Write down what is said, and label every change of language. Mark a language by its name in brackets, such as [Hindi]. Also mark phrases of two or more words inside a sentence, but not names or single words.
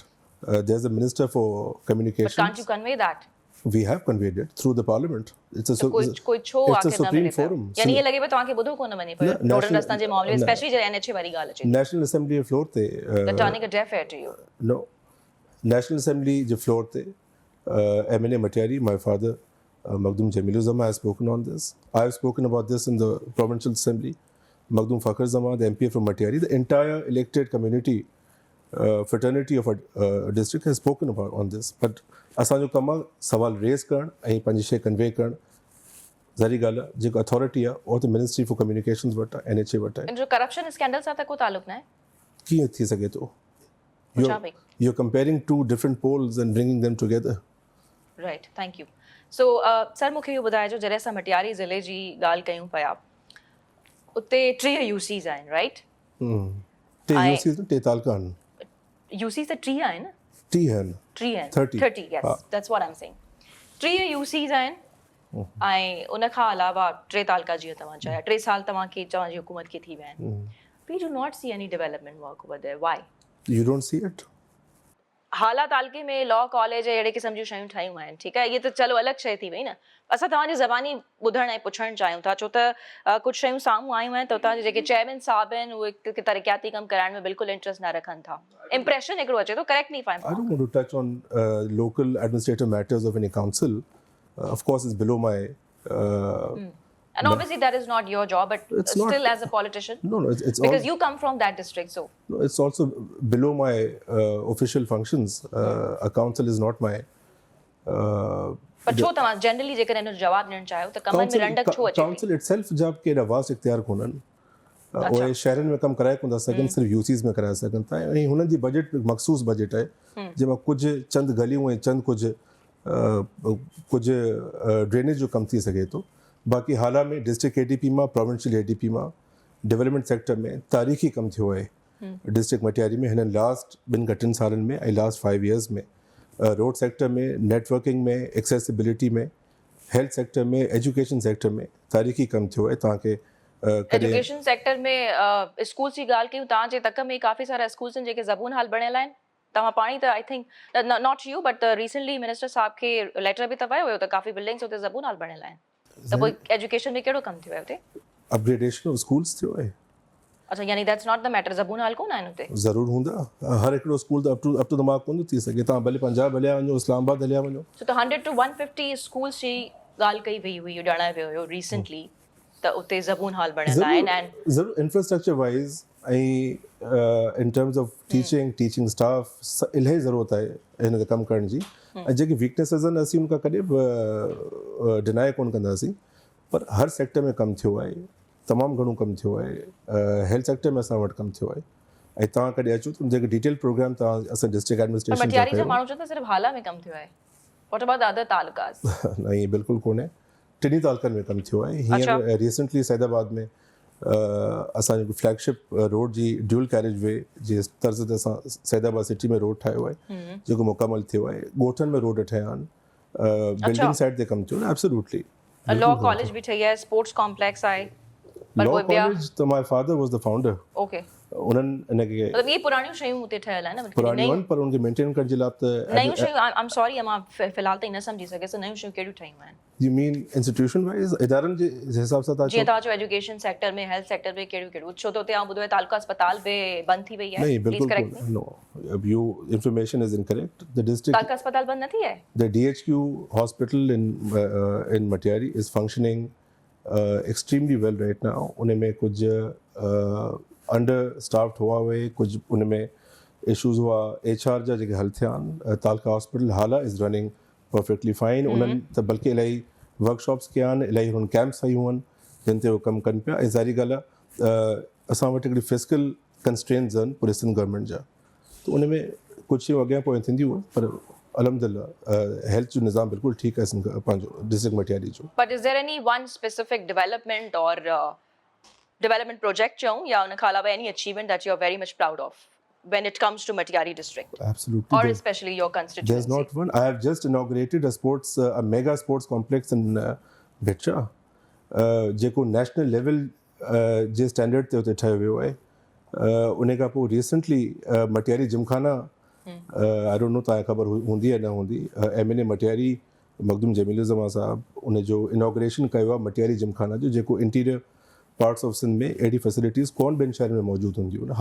[English] There's a minister for But communications. can't you convey that? We have conveyed it through the parliament. It's a [Sindhi] कोई छो [English] it's a [Sindhi] आखिर न [English] supreme [Sindhi] मिले पियो? [English] forum. [Sindhi] यानी ये लॻे पियो तव्हांखे ॿुधो कोन वञे पियो न, रोडनि [English] national- [Sindhi] रस्तनि जे मामले में, न। स्पेशली जॾहिं NHA वारी ॻाल्हि अचे थी। नेशनल असेंबली जे फ्लोर ते [English] They're turning a deaf ear to you. no, [Sindhi] नेशनल असेंबली जे फ्लोर ते [English] MNA Matiari, my father Maghdum Jamilu Zama has spoken on this. I have spoken about this in the provincial assembly. Maghdum Fakhr Zama, the MP from Matiari, the entire elected community fraternity of a district has spoken about on this. [Sindhi] But असांजो कमु आहे सवाल रेज़ करणु ऐं पंहिंजी शइ कन्वे करणु। ज़ाहिरी ॻाल्हि आहे जेको अथॉरिटी आहे उहो त मिनिस्ट्री फॉर कम्युनिकेशंस वटि आहे, NHA वटि आहे। इन जो [English] corruption scandal [Sindhi] सां त को तालुक न आहे। कीअं थी सघे थो? पुछां पई। [English] You're comparing two different poles and bringing them together. Right, thank you. so sir [Sindhi] मूंखे इहो ॿुधाइजो, जॾहिं असां मटियारी ज़िले जी ॻाल्हि कयूं पिया, उते 3 UCs आहिनि, राइट? टे ऐं- UCs न, टे तालुका आहिनि, UCs त 3 आहिनि, टी आहिनि। 3 आहिनि। 30. 30, yes, हा। [English] that's what I'm saying. [Sindhi] 3 UCs आहिनि ऐं उन खां अलावा 3 तालुका जीअं तव्हां चया, 3 साल तव्हांजी हुकूमत खे थी विया आहिनि। [English] We do not see any development work over there. Why? You don't see it? [Sindhi] हाला तालुके में [English] law college [Sindhi] अहिड़े क़िस्म जूं शयूं ठाहियूं आहिनि, ठीकु आहे, इहे त चलो अलॻि शइ थी वई न। असां तव्हांजी ज़बानी ॿुधणु ऐं पुछणु चाहियूं था, छो त कुझु शयूं साम्हूं आयूं आहिनि त उतां जे जेके चेयरमैन साहब आहिनि उहे हिकु तरक़ियाती कमु कराइण में बिल्कुलु इंट्रस्ट न रखनि था। इम्प्रेशन हिकिड़ो अचे थो, [English] correct me if I am I don't want to touch on local administrative matters of any council. Of course, it's below my. And obviously that is not your job, but It's not- still as a politician, No, it's because all, you come from that district, so no, it's also below my official functions. A council is not my. [Sindhi] पर छो तव्हां जनरली जेकर हिन जो जवाबु ॾियणु चाहियो त कमनि में रंडक छो अचे थी? [English] council itself [Sindhi] जब केॾा वास्ट इख्तियार कोन्हनि, उहे शहरनि में कमु कराए कोन था सघनि, सिर्फ़ु UCs में कराए सघनि था। ऐं हुननि जी बजट मख़सूस बजट आहे, जंहिंमां कुझु चंद गलियूं ऐं चंद कुझु ड्रेनेज जो कमु थी सघे थो। बाक़ी हाला में [English] district ADP [Sindhi] मां, [English] provincial ADP [Sindhi] मां [English] development sector [Sindhi] में तारीख़ी कम थियो आहे डिस्ट्रिक्ट मटियारी में हिन लास्ट 2 सालनि में ऐं [English] last 5 years [Sindhi] में [English] road sector [Sindhi] में, नेटवर्किंग में, एक्सेसिबिलिटी में, [English] health sector [Sindhi] में, [English] education sector [Sindhi] में तारीख़ी कम थियो आहे। तव्हांखे [English] education sector [Sindhi] में स्कूल जी ॻाल्हि कयूं, तव्हांजे तक में काफ़ी सारा स्कूल्स आहिनि जेके ज़बून हाल बणियल आहिनि। तव्हां पाणी त [English] I think not you but recently minister [Sindhi] साहब खे लेटर बि त वियो हुयो त काफ़ी बिल्डिंग्स हुते ज़बून हाल बणियल आहिनि। त पोइ एजुकेशन में कहिड़ो कमु थियो आहे हुते? [English] upgradation of schools [Sindhi] थियो आहे। अच्छा, यानी [English] that's not the matter, [Sindhi] ज़बून हाल कोन आहिनि हुते? ज़रूरु हूंदा, हर हिकिड़ो स्कूल त [English] up to the mark [Sindhi] कोन थी सघे। तव्हां भले पंजाब हलिया वञो, इस्लामाबाद हलिया वञो। त [English] 100 to 150 schools [Sindhi] जी ॻाल्हि कई वई हुई, ॼाणायो वियो हुयो रिसेंटली त उते ज़बून हाल बणियल आहिनि। एंड ज़रूरु [English] infrastructure wise [Sindhi] ऐं [English] in terms of teaching staff [Sindhi] इलाही ज़रूरत आहे हिन ते कमु करण जी। ऐं जेकी वीकनेसिस आहिनि असीं उनखां कॾहिं बि डिनाए कोन कंदासीं, पर हर सेक्टर में कमु थियो आहे, तमामु घणो कमु थियो आहे। [English] health sector [Sindhi] में असां वटि कमु थियो आहे। ऐं तव्हां कॾहिं अचो त जेके [English] detail program [Sindhi] तव्हां असां [English] district administration [Sindhi] मटियारी जा माण्हू चओ त सिर्फ़ु हाला में कमु थियो आहे। [English] What about other talukas? [Sindhi] न, ईअं बिल्कुलु कोन्हे। 3 तालुकनि में कमु थियो आहे। हींअर रिसेंटली सैदाबाद में असांजो [English] flagship road [Sindhi] जी [English] dual carriage way [Sindhi] जे तर्ज़ ते असां सैदाबाद सिटी में रोड ठाहियो आहे जेको मुकमल थियो आहे। ॻोठनि में रोड ठहिया आहिनि, [English] building side [Sindhi] ते कमु थियो आहे। एब्सोल्युटली [English] law college [Sindhi] भी ठही आहे, [English] sports complex [Sindhi] आहे। [English] law college त my father was the founder. [Sindhi] ओके, उन्हनि इनखे मतलब ये पुरानियूं शयूं हुते ठहियल आहिनि न? पुरानियूं आहिनि, पर उनखे मेंटेन करण जे लाइ त नयूं शयूं, [English] I am sorry [Sindhi] मां फ़िलहाल त न सम्झी सघियसि नयूं शयूं कहिड़ियूं ठहियूं आहिनि? [English] you mean institution wise [Sindhi] इदारनि जे हिसाब सां तव्हां जीअं तव्हां चओ एजुकेशन सेक्टर में, हेल्थ सेक्टर में कहिड़ियूं छो त हुते आउं ॿुधो आहे तालुका अस्पताल बि बंदि थी वई आहे। नहीं, बिल्कुल [English] no, you information is incorrect. the district [Sindhi] तालुका अस्पताल बंदि न थी आहे? [English] the DHQ hospital in Matiari is functioning extremely well right now. [Sindhi] उनमें कुछ [English] under staffed [Sindhi] हुआ हुए, कुछ उनमें इश्यूज़ हुआ HR जा जेके हल थिया आहिनि। [English] taluka hospital Hala is running perfectly fine. [Sindhi] उन्हनि त बल्कि इलाही वर्कशॉप्स कया आहिनि, इलाही हुननि कैंप्स हयूं आहिनि जिन ते उहे कमु कनि पिया। ऐं ज़ाहिरी ॻाल्हि आहे असां वटि हिकिड़ी [English] physical constraints [Sindhi] आहिनि पूरे सिंध गवर्नमेंट जा, त उन में कुझु शयूं अॻियां पोइ थींदियूं, पर अलहमदिल्ला हेल्थ जो निज़ाम बिल्कुलु ठीकु आहे पंहिंजो डिस्ट्रिक्ट मटियारी जो। [English] but is there any one specific development or development project [Sindhi] चऊं या उन खां अलावा [English] any achievement that you are very much proud of when it comes to Matiari district? Absolutely. Or especially your constituency? There's not one. I have just inaugurated a mega sports complex in Bhicha, [Sindhi] जेको [English] national level [Sindhi] जे स्टैंडर्ड ते उते ठाहियो वियो आहे। उन खां पोइ रिसेंटली मटियारी जिमखाना, [English] I don't know [Sindhi] तव्हांखे ख़बर हूंदी या न हूंदी, MNA मटियारी मखदूम जमीलुज़्ज़मा साहब उन जो इनॉग्रेशन कयो आहे मटियारी जिमखाना जो, जेको [English] interior parts of Sindh [Sindhi] में अहिड़ी फैसिलिटीज़ कोन ॿियनि शहरनि में मौजूदु हूंदियूं आहिनि।